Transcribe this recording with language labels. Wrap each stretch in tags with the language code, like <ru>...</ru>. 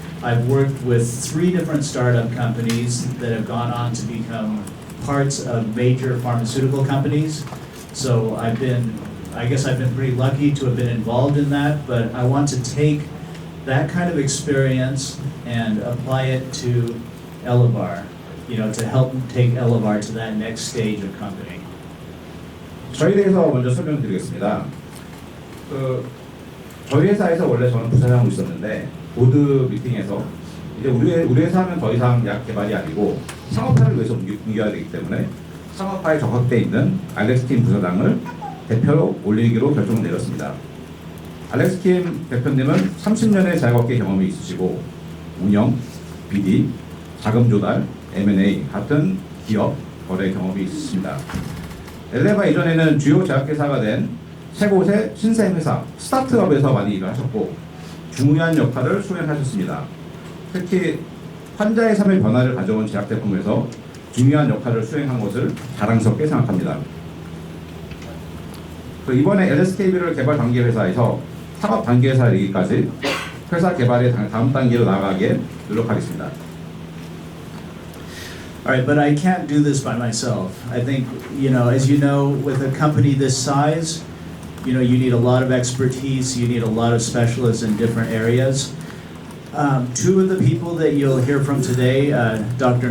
<en>I've worked with 3 different startup companies that have gone on to become parts of major pharmaceutical companies. So I guess I've been pretty lucky to have been involved in that, but I want to take that kind of experience and apply it to elevar, to help take elevar to that next stage of company.</en> <ko>저희 대해서 먼저 설명드리겠습니다. 저희 회사에서 원래 저는 부사장으로 있었는데 보드 미팅에서 이제 우리 회사 하면 더 이상 약 개발이 아니고 상업화를 위해서 옮겨야 되기 때문에 상업화에 적합되어 있는 알렉스킴 부사장을 대표로 올리기로 결정을 내렸습니다. 알렉스킴 대표님은 30년의 자영업계 경험이 있으시고 운영, BD, 자금 조달, M&A 같은 기업 거래 경험이 있으십니다. 엘레바 이전에는 주요 제약회사가 된 세 곳의 신생회사, 스타트업에서 많이 일을 하셨고 중요한 역할을 수행하셨습니다. 특히 환자의 삶의 변화를 가져온 제약제품에서 중요한 역할을 수행한 것을 자랑스럽게 생각합니다. 이번에 LSKB를 개발 단계 회사에서 상업 단계 회사에 이르기까지 회사 개발의 다음 단계로 나아가기에 노력하겠습니다.</ko> <en>All right, but I can't do this by myself. I think, as you know, with a company this size, you need a lot of expertise, you need a lot of specialists in different areas. 2 of the people that you'll hear from today, Dr.</en>